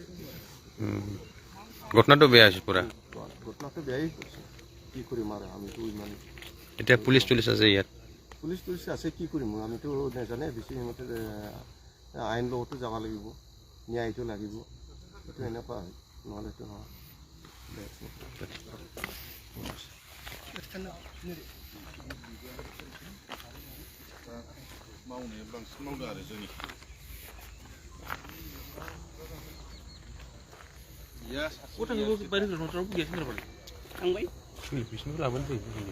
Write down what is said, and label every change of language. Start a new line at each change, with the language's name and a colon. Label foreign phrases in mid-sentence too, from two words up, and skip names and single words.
Assamese: ঘটনাটো বেয়া হৈছে পূৰা। ঘটনাটো বেয়াই কৰিছে, কি কৰিম আৰু আমিতো ইমান। এতিয়া পুলিচ আছে ইয়াত? পুলিচ আছে, কি কৰিম আমিতো নাজানে বেছি। সিহঁতে আইন লগতো যাব লাগিব, ন্যায়টো লাগিব, এইটো এনেকুৱা হয়, নহ'লেতো নহয়।
Bodo: मावनाया बांसिन मावदों आरो जोंनि बिसोरनिखौ लाबोनो फैयो।